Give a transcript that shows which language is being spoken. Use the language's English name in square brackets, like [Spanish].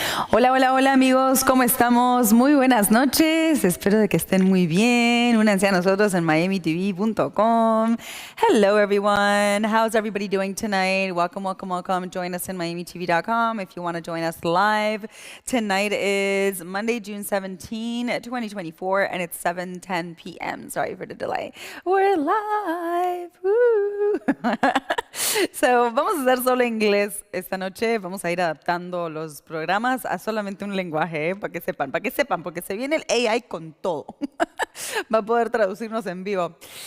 [Spanish] Hola, hola, hola amigos, ¿cómo estamos? Muy buenas noches, espero de que estén muy bien. Únanse a nosotros en miamitv.com. [English] Hello everyone, how's everybody doing tonight? Welcome, welcome, welcome. Join us in miamitv.com if you want to join us live. Tonight is Monday, June 17, 2024, and it's 7:10 p.m. Sorry for the delay. We're live. Woo. [Spanish] So, vamos a hacer solo inglés esta noche. Vamos a ir adaptando los programas a solamente un lenguaje, para que sepan, porque se viene el AI con todo. Va a poder traducirnos en vivo.